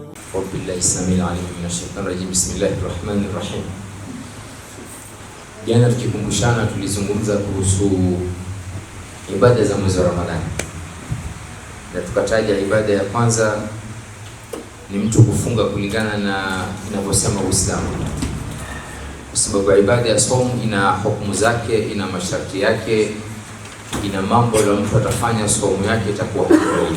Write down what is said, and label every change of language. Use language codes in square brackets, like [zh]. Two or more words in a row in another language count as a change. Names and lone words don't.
[ar] بالله السميع العليم من الشيطان الرجيم بسم الله الرحمن الرحيم. [sw] Jana tukikumbushana tulizungumza kuhusu ibada za mwezi wa Ramadhani. Na tukataja ibada ya kwanza ni mtu kufunga kulingana na inavyosema Uislamu. Kwa sababu ibada ya saumu ina hukumu zake, ina masharti yake, ina mambo la mtu atafanya saumu yake itakuwa halali.